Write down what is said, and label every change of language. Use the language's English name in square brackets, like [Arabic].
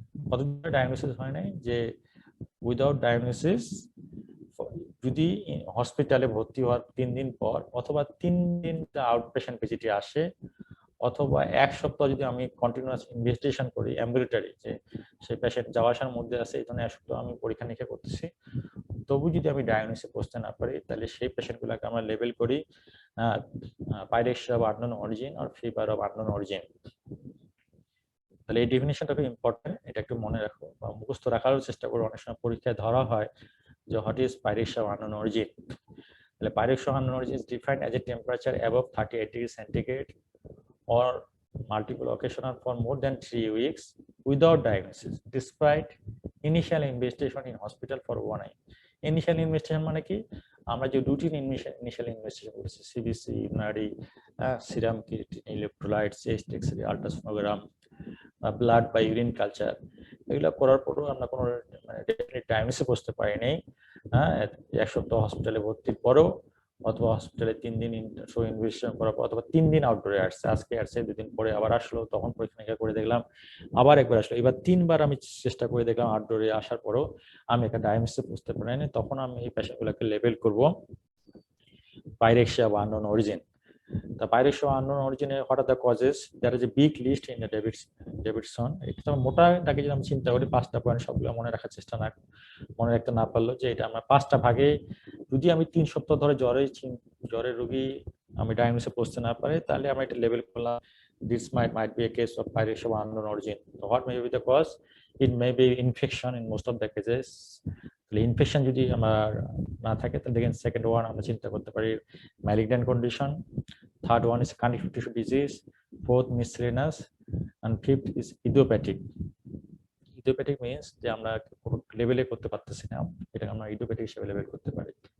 [Bangla] কতদিন ডায়াগনোসিস হয় নাই, যে উইদাউট ডায়াগনোসিস যদি হসপিটালে ভর্তি হওয়ার 3 দিন পর, অথবা 3 দিন আউট পেশেন্ট ভিজিটে আসে, অথবা 1 সপ্তাহ যদি আমি কন্টিনিউয়াস ইনভেস্টিগেশন করি অ্যাম্বুলেটরি, যে সেই পেশেন্ট যাওয়া আসার মধ্যে আছে, এই জন্য 1 সপ্তাহ আমি পরীক্ষা নিরীক্ষা করতেছি, তবু যদি আমি ডায়াগনোসিস করতে না পারি, তাহলে সেই পেশেন্টগুলোকে আমরা লেবেল করি pyrexia of unknown origin আর fever of unknown origin. তাহলে এই ডেফিনিশনটা খুব ইম্পর্টেন্ট, এটা একটু মনে রাখো বা মুখস্থ রাখারও চেষ্টা করো। অনেক সময় পরীক্ষায় ধরা হয় যে [English] What is pyrexia of unknown origin. তাহলে pyrexia of unknown origin is defined as a temperature above 38 degree centigrade or multiple occasional for more than 3 weeks without diagnosis, despite initial investigation in hospital for 1 eye. [Bangla] Initial investigation মানে কি, আমরা যে routine initial investigation করেছি, CBC, unary, serum electrolytes, chest x-ray, ultrasonogram, blood বা urine culture, এগুলো করার পরও আমরা কোনো মানে ডেফিনিট ডায়াগনোসিস করতে পারিনি। হ্যাঁ, 1 সপ্তাহ হসপিটালে ভর্তির পরও, অথবা হসপিটালে 3 দিন ইনভেস্টিগেশন করার পর, অথবা 3 দিন আউটডোরে আসছে, আজকে আসছে, 2 দিন পরে আবার আসলো, তখন পরীক্ষা নিরীক্ষা করে দেখলাম, আবার একবার আসলো, এবার 3বার আমি চেষ্টা করে দেখলাম আউটডোরে আসার পরও আমি একটা ডায়াগনোসিস বুঝতে পারিনি, তখন আমি এই পেশেন্টগুলোকে লেবেল করব পাইরেক্সিয়া বা unknown origin. [English] The Pyrexia unknown origin, what are the causes? There is a big list in the Davidson. [Bangla] এটা মোটা দাগে যদি আমি চিন্তা করি, 5টা পয়েন্ট সবগুলো মনে রাখার চেষ্টা মনে রাখতে না পারলেও, যে এটা আমরা 5টা ভাগে, যদি আমি 3 সপ্তাহ ধরে জ্বরের রোগী আমি ডায়াগনোসিস করতে না পারি, তাহলে আমরা এটা লেবেল করলাম [English] this might be a case of Pyrexia unknown origin. So what may be the cause? It may be infection in most of the cases. [Bangla] Infection যদি আমার না থাকে, তাহলে দেখেন সেকেন্ড ওয়ান আমরা চিন্তা করতে পারি malignant condition, [English] third one is connective tissue disease, [Bangla] fourth মিসসেলেনাস, [English] And fifth is idiopathic. [Bangla] Idiopathic means যে আমরা কোনো লেভেলে করতে পারতেছি না, এটা আমরা ইডিওপ্যাথিক হিসেবে লেভেল করতে পারি।